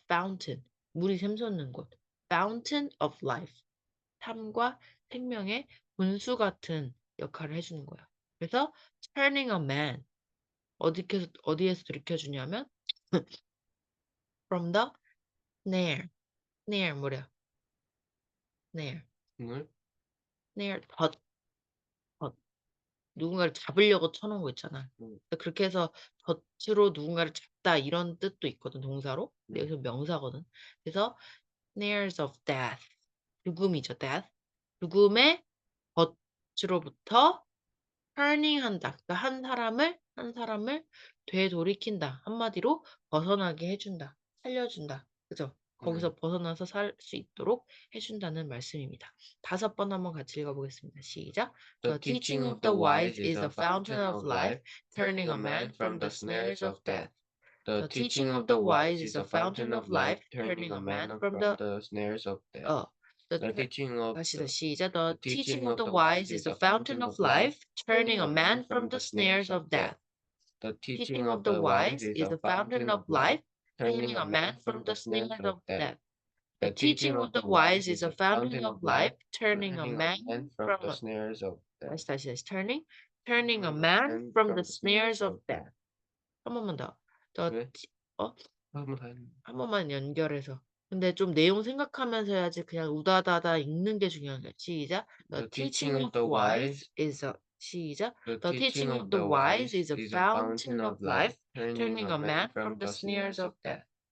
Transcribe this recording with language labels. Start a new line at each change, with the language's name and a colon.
Korean: fountain, 물이 샘솟는 곳.
English: fountain of life.
Korean: 삶과 생명의 분수 같은 역할을 해주는 거야. 그래서
English: turning a man,
Korean: 어디에서 들이켜주냐면
English: from the snare
Korean: 뭐래요? snare, 덫, 누군가를 잡으려고 쳐놓은 거 있잖아. 그렇게 해서 덫으로 누군가를 잡다 이런 뜻도 있거든, 동사로. 근데 여기서 명사거든. 그래서
English: snares of death,
Korean: 죽음이죠,
English: death.
Korean: 죽음의 덫으로부터 turning한다. 그러니까 한 사람을 되돌이킨다. 한마디로 벗어나게 해준다. 살려준다. 그죠? 거기서 벗어나서 살 수 있도록 해준다는 말씀입니다. 5번 한번 같이 읽어보겠습니다. 시작.
English: The teaching of the wise is a fountain of life, turning a man from the snares of death. The teaching of the wise is a fountain of life, turning a man from the snares of death. The teaching of
Korean: 다시 시작.
English: The teaching of the wise is a fountain of life, turning a man from the snares of death. The Teaching of the wise is a fountain of life, turning a man from the snares of death. The teaching of the wise is a fountain of life, turning a man from the snares of death.
Korean: 다시
English: turning a man from the snares of death.
Korean: 한 번만 더. 한 번만 연결해서. 근데 좀 내용 생각하면서 해야지 그냥 우다다다 읽는 게 중요한 거야. 시작.
English: The teaching of the wise is a
Korean: 시작.
English: The teaching of the wise is a fountain of life, turning a man from the snares of death.